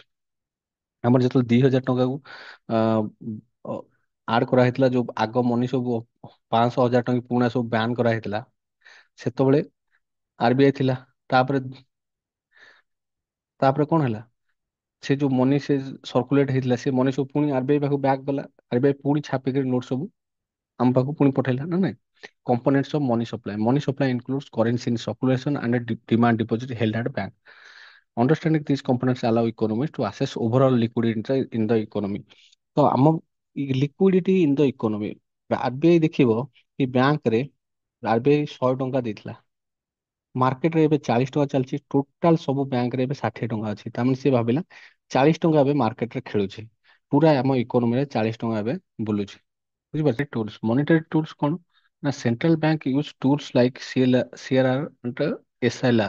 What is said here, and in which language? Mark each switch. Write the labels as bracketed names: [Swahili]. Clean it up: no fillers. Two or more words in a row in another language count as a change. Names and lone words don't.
[Odia] ଆମର ଯେତେବେଳେ 2,000 ଟଙ୍କାକୁ ଆଡ କରାହେଇଥିଲା, ଯୋଉ ଆଗ ମନି ସବୁ 500 1000 ଟଙ୍କା ପୁରୁଣା ସବୁ ବ୍ୟାନ୍ କରାହେଇଥିଲା, ସେତେବେଳେ ଆରବିଆଇ ଥିଲା। ତାପରେ ତାପରେ କଣ ହେଲା, ସେ ଯୋଉ ମନି ସେ ସର୍କୁଲେଟ ହେଇଥିଲା, ସେ ମନି ସବୁ ପୁଣି ଆରବିଆଇ ପାଖକୁ ବ୍ୟାକ୍ ଗଲା। ଆରବିଆଇ ପୁଣି ଛାପିକି ନୋଟ ସବୁ ଆମ ପାଖକୁ ପୁଣି ପଠେଇଲା ନା ନାଇଁ। [English] components of money supply includes currency in circulation and a demand deposit held at bank. Understanding these components allow economists to assess overall liquidity in the economy. [Odia] ତ ଆମ [English] liquidity in the economy, [Odia] ଆରବିଆଇ ଦେଖିବ କି ବ୍ୟାଙ୍କରେ ଆରବିଆଇ 100 ଟଙ୍କା ଦେଇଥିଲା, ମାର୍କେଟରେ ଏବେ 40 ଟଙ୍କା ଚାଲିଛି। ଟୋଟାଲ ସବୁ ବ୍ୟାଙ୍କରେ ଏବେ 60 ଟଙ୍କା ଅଛି। ତାମାନେ ସେ ଭାବିଲା 40 ଟଙ୍କା ଏବେ ମାର୍କେଟରେ ଖେଳୁଛି, ପୁରା ଆମ ଇକୋନୋମିରେ 40 ଟଙ୍କା ଏବେ ବୁଲୁଛି। [English] ବୁଝିପାରୁଛ tools, monetary tools [Odia] କଣ, ନା [English] central bank use tools like CRR and SLR.